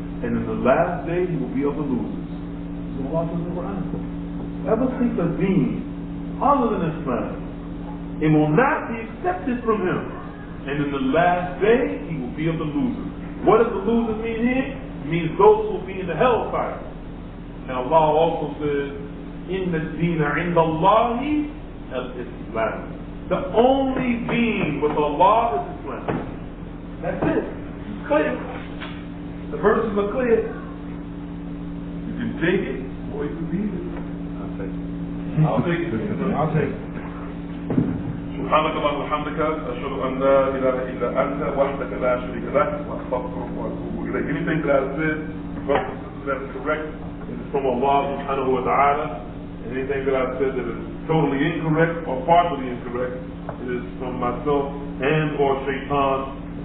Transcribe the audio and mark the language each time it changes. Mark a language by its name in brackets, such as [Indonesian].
[English] And in the last day, he will be of the losers. So Allah says in the Qur'an, whoever seeks a deen other than Islam, it will not be accepted from him. And in the last day, he will be of the losers. What does the losers mean here? It means those who will be in the hellfire. And Allah also says, [Arabic] إِنَّ الدِّينَ عِنْدَ اللَّهِ الْإِسْلَامِ. [English] The only deen with Allah is Islam. That's it. It's clear. The verses are clear. You can take it or you can leave it. I'll take it. I'll take it. [Arabic] سبحانك اللهم وبحمدك أشهد أن لا إله إلا أنت وحدك لا شريك لك وأستغفرك وأتوب إليك. [English] Anything that I said, that is correct, is from Allah subhanahu wa ta'ala. Anything that I said that is totally incorrect or partially incorrect, it is from myself and or shaitan.